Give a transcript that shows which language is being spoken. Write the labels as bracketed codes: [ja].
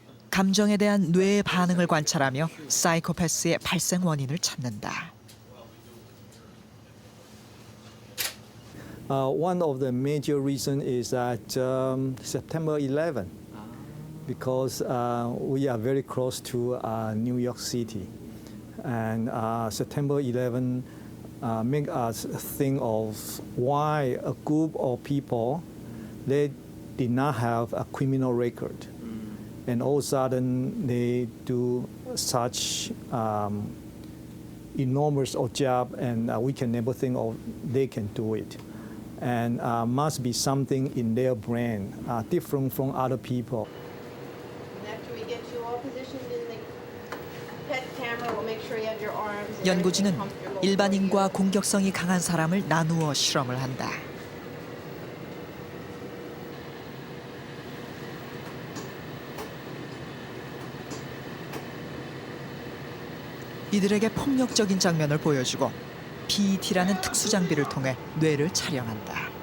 [ko] 감정에 대한 뇌의 반응을 관찰하며 사이코패스의 발생 원인을 찾는다. [en] One of the major reasons is that September 11, because we are very close to New York City, and September 11 make us think of why a group of people they did not have a criminal record, and all of a sudden they do such enormous job, and we can never think of they can do it. And must be something in their brain different from other people. After we get you all positioned in the PET camera, we'll make sure you have your arms. [ko] 연구진은 일반인과 공격성이 강한 사람을 나누어 실험을 한다. 이들에게 폭력적인 장면을 보여주고 PET라는 특수 장비를 통해 뇌를 촬영한다.